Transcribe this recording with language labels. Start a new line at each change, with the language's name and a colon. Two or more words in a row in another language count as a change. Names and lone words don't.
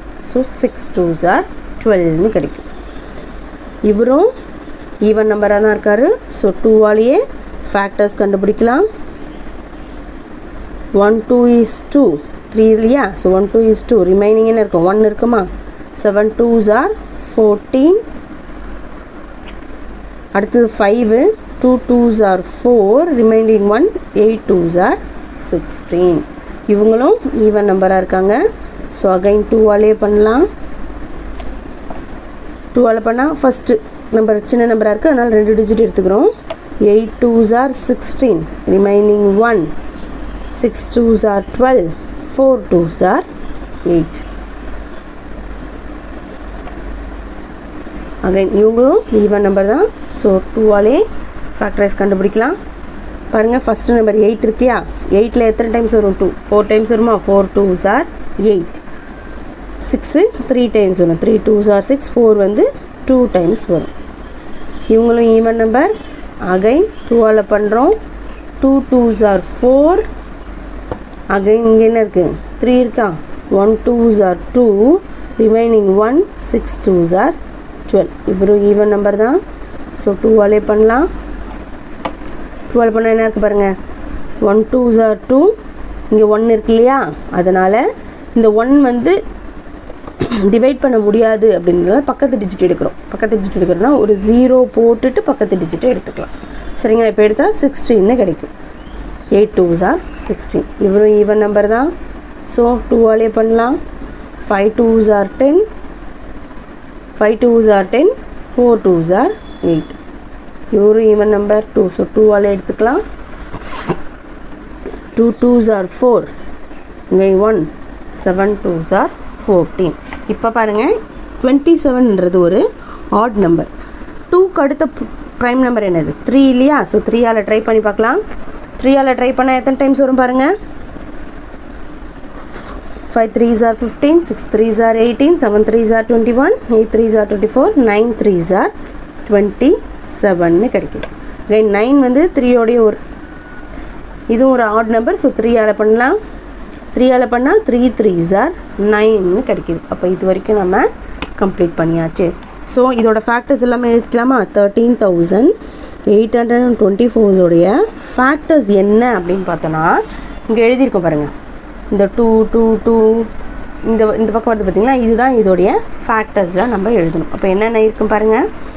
Tamil: ஸோ 6
English: 2s are
Tamil: 12ன்னு கிடைக்கும். இவரும்
English: even number
Tamil: தான் இருக்கார். ஸோ 2ஆலேயே ஃபேக்டர்ஸ் கண்டுபிடிக்கலாம். 1 2 is 2, 3 இல்லையா? ஸோ 1 2 is 2, ரிமைனிங் என்ன இருக்கும்? 1 இருக்குமா? 7
English: 2s are
Tamil: 14. அடுத்தது 5, 2
English: 2s are
Tamil: 4, ரிமைனிங் 1, 8
English: 2s are
Tamil: 16. இவங்களும்
English: even number
Tamil: இருக்காங்க.
English: so again
Tamil: 2ஆலே பண்ணலாம். 2ஆல் பண்ணால்
English: first number
Tamil: சின்ன நம்பராக இருக்குது, அதனால் 2 டிஜிட் எடுத்துக்கிறோம். 8
English: 2s are
Tamil: 16, ரிமைனிங் 1, 6
English: 2s are
Tamil: 12, 4
English: 2s are
Tamil: 8. அகைன் இவங்களும்
English: even number
Tamil: தான். ஸோ 2ஆலே ஃபேக்டரைஸ் கண்டுபிடிக்கலாம். பாருங்கள்,
English: first number
Tamil: 8 இருக்கியா? 8ல் எத்தனை டைம்ஸ் வரும்? 2 4 டைம்ஸ் வருமா? 4
English: 2s are
Tamil: 8. 6 3 டைம்ஸ் வரும். 3
English: 2s are
Tamil: 6, 4 வந்து 2 டைம்ஸ் வரும். இவங்களும்
English: even number.
Tamil: அகைன் 2ஆல் பண்ணுறோம். 2
English: 2s are
Tamil: 4. அகைன் இங்கே என்ன இருக்குது? 3 இருக்கா 1
English: 2s are
Tamil: 2 remaining 1 6
English: 2s are
Tamil: 12 இவரும்
English: even number
Tamil: தான் ஸோ 2ஆலே பண்ணலாம் 12 பண்ணால் என்ன இருக்குது பாருங்கள் 1
English: 2s are
Tamil: 2 இங்கே 1 இருக்கு இல்லையா அதனால் இந்த 1 வந்து டிவைட் பண்ண முடியாது அப்படின்றத பக்கத்து டிஜிட் எடுக்கிறோம் பக்கத்து டிஜிட் எடுக்கிறோன்னா ஒரு 0 போட்டுட்டு பக்கத்து டிஜிட்டை எடுத்துக்கலாம் சரிங்களா இப்போ எடுத்தால் 16 கிடைக்கும் 8
English: 2s are
Tamil: 16 இவரும்
English: even number
Tamil: தான் ஸோ 2ஆலே பண்ணலாம் 5
English: 2s are
Tamil: 10 5
English: 2s are
Tamil: 10 4
English: 2s are
Tamil: 8 இவரும்
English: even number
Tamil: 2 ஸோ 2ஆலே எடுத்துக்கலாம் 2
English: 2s are
Tamil: 4 இங்கே 1 7
English: 2s are
Tamil: 14 இப்போ பாருங்கள் 27ன்றது ஒரு
English: odd number
Tamil: 2க்கு அடுத்த
English: prime number
Tamil: என்னது 3 இல்லையா ஸோ 3ஆல் ட்ரை பண்ணி பார்க்கலாம் 3ஆல் ட்ரை பண்ணால் எத்தனை டைம்ஸ் வரும் பாருங்கள் 5
English: 3s are
Tamil: 15 6
English: 3s are
Tamil: 18 7
English: 3s are
Tamil: 21 8
English: 3s are
Tamil: 24 9
English: 3s are
Tamil: 27 கிடைக்குது again 9 வந்து 3ஓடைய ஒரு இதுவும் ஒரு
English: odd number
Tamil: ஸோ 3ஆல் பண்ணலாம் 3ஆல் பண்ணால் 3
English: 3s are
Tamil: 9 கிடைக்குது அப்போ இது வரைக்கும் நம்ம கம்ப்ளீட் பண்ணியாச்சு ஸோ இதோட ஃபேக்டர்ஸ் எல்லாமே எழுதிக்கலாமா 13,824 உடைய ஃபேக்டர்ஸ் என்ன அப்படின்னு பார்த்தோன்னா இங்கே எழுதியிருக்கோம் பாருங்கள் இந்த 2 2 2 இந்த பக்கம் வருது பார்த்திங்களா இதுதான் இதோடைய ஃபேக்டர்ஸில் நம்ம எழுதணும் அப்போ என்னென்ன இருக்கும் பாருங்கள்